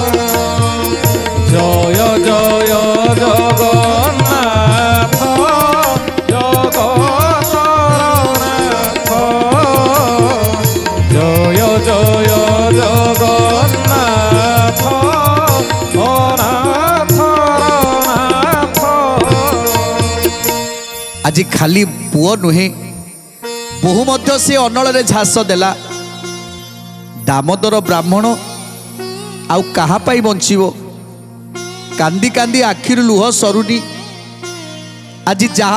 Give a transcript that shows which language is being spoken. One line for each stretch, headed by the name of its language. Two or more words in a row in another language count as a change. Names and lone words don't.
Odia: ଜୟ ଜୟ ଜଗନ୍ନାଥ ଜଗନ୍ନାଥ ଜୟ ଜୟ ଜଗନ୍ନାଥ ଅନାଥ ନାଥ ଆଜି ଖାଲି ପୁଅ ନୁହେଁ ବୋହୁ ମଧ୍ୟ ସେ ଅନଳରେ ଝାସ ଦେଲା ଦାମୋଦର ବ୍ରାହ୍ମଣ ଆଉ କାହା ପାଇଁ ବଞ୍ଚିବ କାନ୍ଦି କାନ୍ଦି ଆଖିରୁ ଲୁହ ସରୁନି ଆଜି ଯାହା